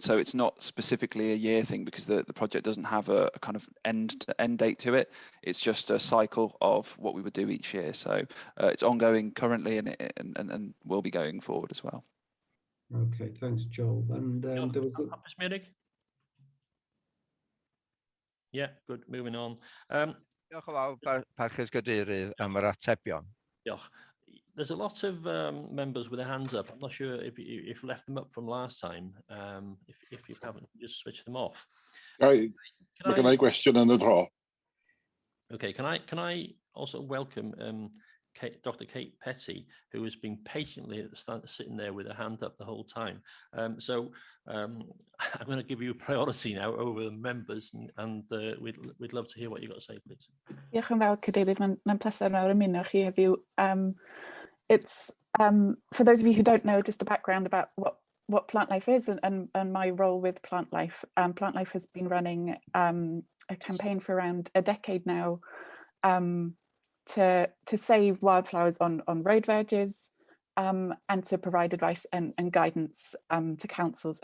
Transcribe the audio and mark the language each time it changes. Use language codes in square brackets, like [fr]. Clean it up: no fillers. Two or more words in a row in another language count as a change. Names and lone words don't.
[en] So it's not specifically a year thing, because the project doesn't have a kind of end date to it. It's just a cycle of what we would do each year. So it's ongoing currently, and will be going forward as well. Okay, thanks, Joel. And there was yeah, good. Moving on. [cy] Diolch yn fawr, parchus Gadeirydd, am yr atebion. Diolch. [en] There's a lot of members with their hands up. I'm not sure if you've left them up from last time. If you haven't, just switch them off. [cy] Mae gennai gwestiwn yn y dro. [en] Okay, can I also welcome Dr. Kate Petty, who has been patiently at the stand, sitting there with her hand up the whole time. I'm going to give you priority now over the members, and we'd love to hear what you've got to say, please. [cy] Diolch yn fawr, Cadeirydd. Mae'n pleser mawr ymuno chi heddiw. [en] It's for those of you who don't know, just a background about what Plant Life is and my role with Plant Life. Plant Life has been running a campaign for around a decade now to save wildflowers on road verges, and to provide advice and guidance to councils.